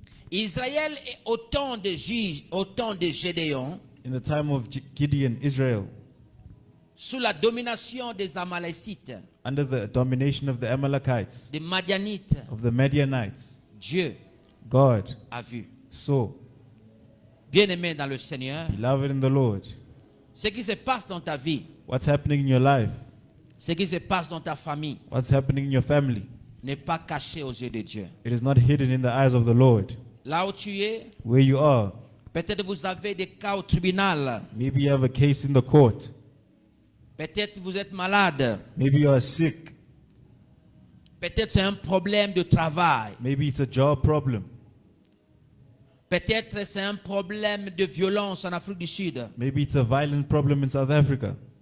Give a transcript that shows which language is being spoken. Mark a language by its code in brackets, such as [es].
[fr] Israël est autant de Gédéon, [en] In the time of Gideon, Israel, [fr] sous la domination des Amalécites, [en] under the domination of the Amalekites, [fr] des Madianites. [en] of the Midianites, [fr] Dieu [en] God [fr] a vu. [en] saw. [fr] Bien-aimé dans le Seigneur, [en] Beloved in the Lord, [fr] ce qui se passe dans ta vie, [en] what's happening in your life, [fr] ce qui se passe dans ta famille, [en] what's happening in your family, [fr] n'est pas caché aux yeux de Dieu. [en] it is not hidden in the eyes of the Lord. [fr] Là où tu es, [en] Where you are, [fr] peut-être vous avez des cas au tribunal. [en] maybe you have a case in the court, [fr] Peut-être vous êtes malade. [en] maybe you are sick, [fr] Peut-être c'est un problème de travail. [en] maybe it's a job problem, [fr] Peut-être c'est un problème de violence en Afrique du Sud. [en] maybe it's a violent problem in South Africa.